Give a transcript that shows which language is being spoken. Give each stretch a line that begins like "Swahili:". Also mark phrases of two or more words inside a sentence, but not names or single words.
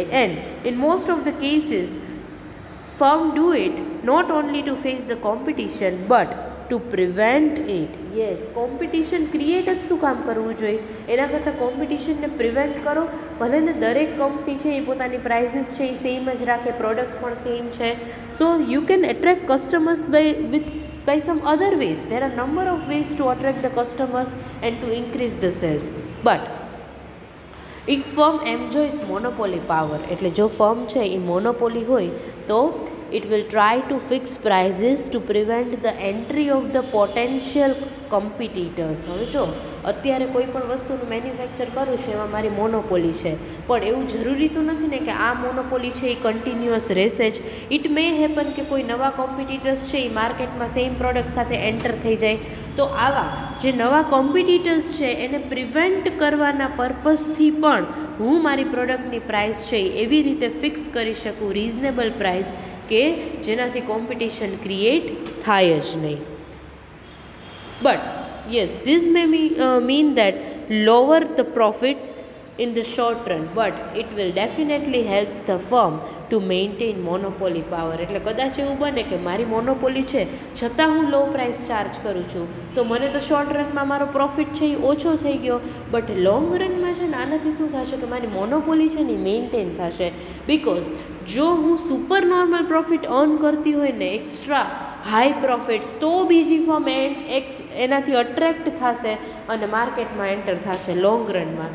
English: And in most of the cases firm do it not only to face the competition but to prevent it.
Gujarati: યસ,
English: competition create
Gujarati: જ શું કામ કરવું જોઈએ, એના કરતાં કોમ્પિટિશનને પ્રિવેન્ટ કરો. ભલે ને દરેક કંપની છે એ પોતાની પ્રાઇસીસ છે એ સેમ જ રાખે, પ્રોડક્ટ પણ સેમ છે,
English: so you can attract customers by some other ways. There are number of ways to attract the customers and to increase the sales. But if firm enjoys monopoly power,
Gujarati: એટલે જો ફર્મ છે એ મોનોપોલી હોય તો
English: it will try to fix prices to prevent the entry of the potential competitors.
Gujarati: હવે જો અત્યારે કોઈ પણ વસ્તુનું મેન્યુફેક્ચર કરું છે એમાં મારી મોનોપોલી છે, પણ એવું જરૂરી તો નથી ને કે આ મોનોપોલી છે એ કન્ટિન્યુઅસ રહેશે જ.
English: it may happen
Gujarati: કે કોઈ નવા કોમ્પિટિટર્સ છે એ માર્કેટમાં
English: same product
Gujarati: સાથે એન્ટર થઈ જાય, તો આવા જે નવા કોમ્પિટિટર્સ છે એને પ્રિવેન્ટ કરવાના પર્પઝથી પણ હું મારી પ્રોડક્ટની પ્રાઇસ છે એવી રીતે ફિક્સ કરી શકું,
English: reasonable price,
Gujarati: કે જેનાથી
English: competition create
Gujarati: થાય જ નહીં.
English: But yes, this may mean that lower the profits in the short run, but it will definitely helps the firm to maintain monopoly power.
Gujarati: એટલે કદાચ એવું બને કે મારી મોનોપોલી છે છતાં હું
English: low price charge
Gujarati: કરું છું, તો મને તો
English: short runમાં
Gujarati: મારો પ્રોફિટ છે એ ઓછો થઈ ગયો,
English: but long runમાં
Gujarati: છે ને આનાથી શું થશે કે મારી મોનોપોલી છે ને એ મેન્ટેન થશે. બિકોઝ જો હું
English: super normal profit earn
Gujarati: કરતી હોય ને
English: extra high profits,
Gujarati: તો બીજી ફર્મ એનાથી અટ્રેક્ટ થશે અને માર્કેટમાં એન્ટર થશે
English: long runમાં.